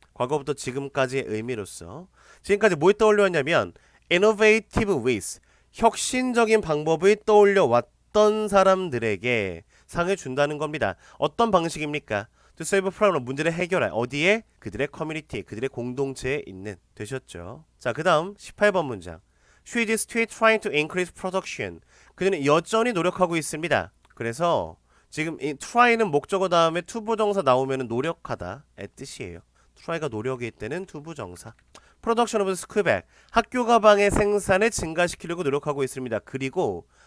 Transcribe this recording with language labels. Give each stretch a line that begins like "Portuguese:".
Korean: 과거부터 지금까지의 의미로서 지금까지 뭘 떠올려 왔냐면
English: innovative ways
Korean: 혁신적인 방법을 떠올려 왔던 사람들에게 상을 준다는 겁니다. 어떤 방식입니까?
English: To solve problem
Korean: 문제를 해결할 어디에? 그들의 커뮤니티 그들의 공동체에 있는. 되셨죠? 자, 그 다음 18번 문장
English: She is still trying to increase production.
Korean: 그들은 여전히 노력하고 있습니다. 그래서 지금 이 try는 목적어 다음에 투부정사 나오면 노력하다 의 뜻이에요. try가 노력일 때는 투부정사.
English: Production of school bag
Korean: 학교 가방의 생산을 증가시키려고 노력하고 있습니다. 그리고